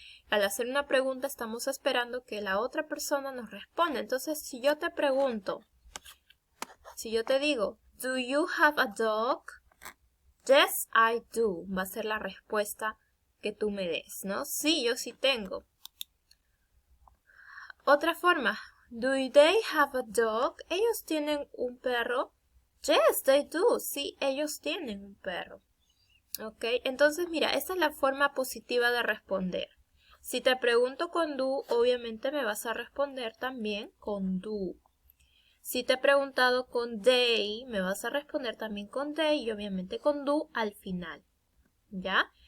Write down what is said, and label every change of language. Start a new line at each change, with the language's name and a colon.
Spanish: Al hacer una pregunta estamos esperando que la otra persona nos responda. Entonces si yo te pregunto, si yo te digo,
English: do you have a dog? Yes, I do.
Spanish: Va a ser la respuesta que tú me des, ¿no? Sí, yo sí tengo. Otra forma,
English: do they have a dog?
Spanish: ¿Ellos tienen un perro?
English: Yes, they do.
Spanish: Sí, ellos tienen un perro. ¿Ok? Entonces, mira, esta es la forma positiva de responder. Si te pregunto con do, obviamente me vas a responder también con do. Si te he preguntado con they, me vas a responder también con they y obviamente con do al final. ¿Ya?